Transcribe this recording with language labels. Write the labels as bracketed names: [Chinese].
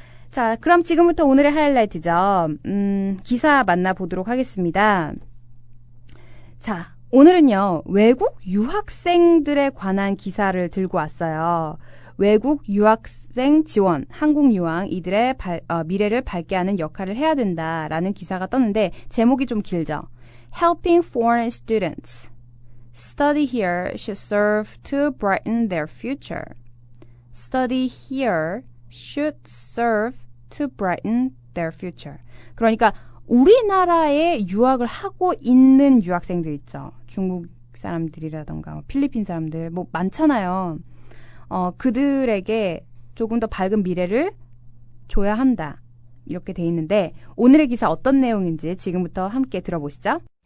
[Korean] 자, 그럼 지금부터 오늘의 하이라이트죠. 기사 만나보도록 하겠습니다. 자, 오늘은요, 외국 유학생들에 관한 기사를 들고 왔어요. 외국 유학생 지원, 한국 유학, 이들의 미래를 밝게 하는 역할을 해야 된다라는 기사가 떴는데, 제목이 좀 길죠. [English] Helping foreign students. Study here should serve to brighten their future. Study here should serve to brighten their future. [Korean] 그러니까 우리나라에 유학을 하고 있는 유학생들 있죠. 중국 사람들이라던가 필리핀 사람들 뭐 많잖아요. 그들에게 조금 더 밝은 미래를 줘야 한다. 이렇게 돼 있는데 오늘의 기사 어떤 내용인지 지금부터 함께 들어보시죠.